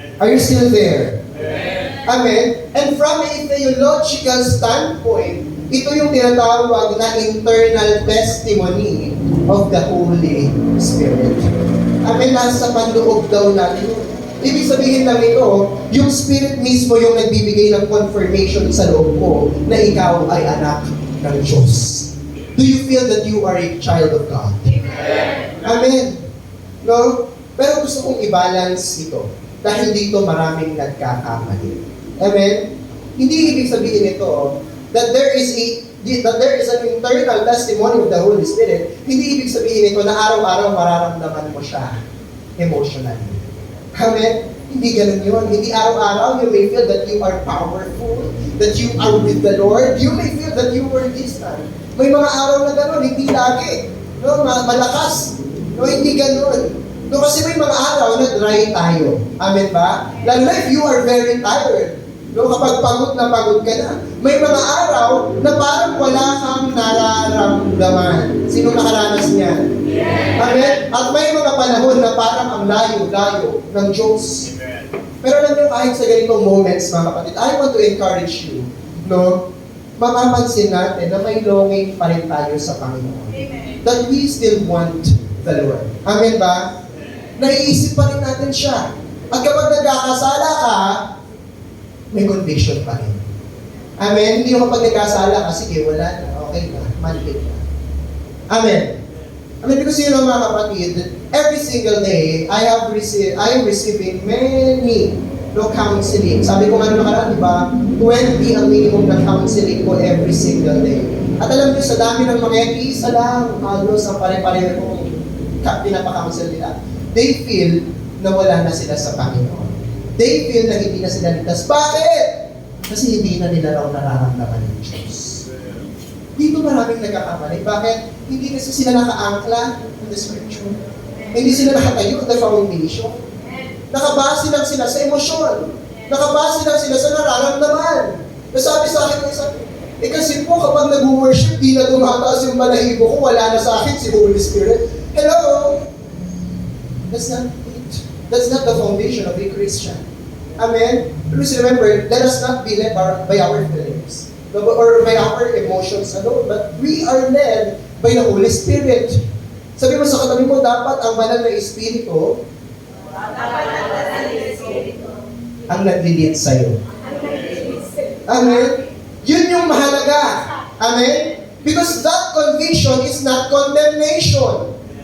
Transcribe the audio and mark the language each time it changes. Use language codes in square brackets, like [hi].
[en] Are you still there? Amen? And from a theological standpoint, [tl] ito yung tinatawag na [en] internal testimony of the Holy Spirit. Amen? [tl] Nasa panloob daw natin yun. Ibig sabihin lang ito, yung Spirit mismo yung nagbibigay ng confirmation sa loob mo na ikaw ay anak ng Diyos. [en] Do you feel that you are a child of God? [tl] Amen. No? Pero gusto kong i-balance ito dahil dito maraming nagkakamali. Amen? Hindi ibig sabihin ito [en] that there is an internal testimony of the Holy Spirit. [tl] Hindi ibig sabihin ito na araw-araw mararamdaman mo siya emotionally. Amen? Hindi ganun yun. Hindi araw-araw [en] you may feel that you are powerful, that you are with the Lord. You may feel that you were distant. [tl] May mga araw na ganun, hindi lagi. No? Malakas. No, hindi ganun. No, kasi may mga araw na dry tayo. Amen ba? [en] Lalo na if you are very tired. [tl] No, kapag pagod ka na. May mga araw na parang wala kang nararamdaman. Sino nakaranas niyan? Amen? At may mga panahon na parang ang layo-layo ng Diyos. Pero alam niyo, kahit sa ganitong moments, mga kapatid, [en] I want to encourage you, [tl] no? Mapapansin natin na may longing pa rin tayo sa Panginoon. Amen. [en] That we still want the Lord. [tl] Amen ba? Naiisip pa rin natin siya. At kapag nagkakasala ka, may conviction pa rin. Amen? Hindi yung kapag nagkasala ka, sige, wala na, okay na, maligid na. Amen? [en] Amen, because you know, [tl] mga kapatid, [en] every single day, I am receiving many counseling. [tl] Sabi ko nga nakaraan, di ba? 20 ang minimum na counseling ko every single day. At alam niyo, sa dami ng mga isa lang, halos ang pare-pareho kong pinapa-counsel nila. They feel na wala na sila sa Panginoon. They feel na hindi na sila ligtas. Bakit? Kasi hindi na nila raw nararamdaman ng Diyos. Dito maraming nagkakamali. Bakit? Hindi kasi sila nakaangkla [en] in the scripture. [tl] Hindi sila nakatayo [en] at the foundation. [tl] Nakabase lang sila sa emosyon. Nakabase lang sila sa nararamdaman. Nasabi sa akin ng isa, kasi po kapag nag-worship, di na tumataas yung balahibo ko, wala na sa akin si Holy Spirit. [en] Hello? That's not it. That's not the foundation of a Christian. Amen? Please remember, let us not be led by our feelings or by our emotions alone, but we are led by the Holy Spirit. [tl] Sabi mo sa katabi mo, dapat ang banal na Espiritu ang naglilid sa'yo. Amen? Yun yung mahalaga. Amen? [en] Because that conviction is not condemnation.